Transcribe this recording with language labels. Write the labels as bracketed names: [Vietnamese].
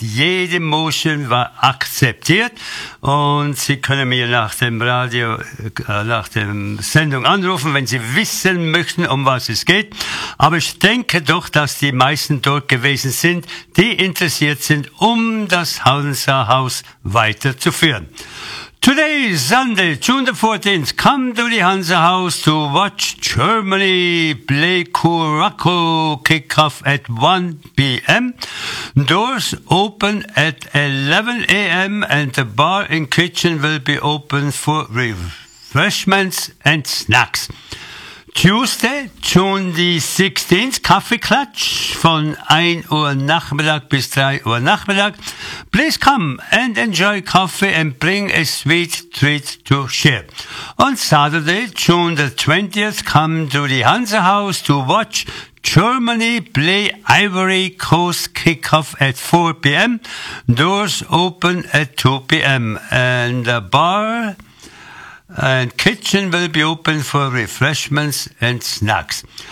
[German] Jede Motion war akzeptiert. Und Sie können mir nach dem Radio, nach dem Sendung anrufen, wenn Sie wissen möchten, um was es geht. Aber ich denke doch, dass die meisten dort gewesen sind, die interessiert sind, um das Hansa Haus weiterzuführen. [English] Today is Sunday, June the 14th. Come to the Hansa House to watch Germany play Curaçao kickoff at 1 p.m. Doors open at 11 a.m. and the bar and kitchen will be open for refreshments and snacks. Tuesday, June the 16th, [German] Kaffee Klatsch von 1 Uhr Nachmittag bis 3 Uhr Nachmittag. [English] Please come and enjoy coffee and bring a sweet treat to share. On Saturday, June the 20th, come to the Hansa House to watch Germany play Ivory Coast kickoff at 4 p.m. Doors open at 2 p.m. and the bar and kitchen will be open for refreshments and snacks.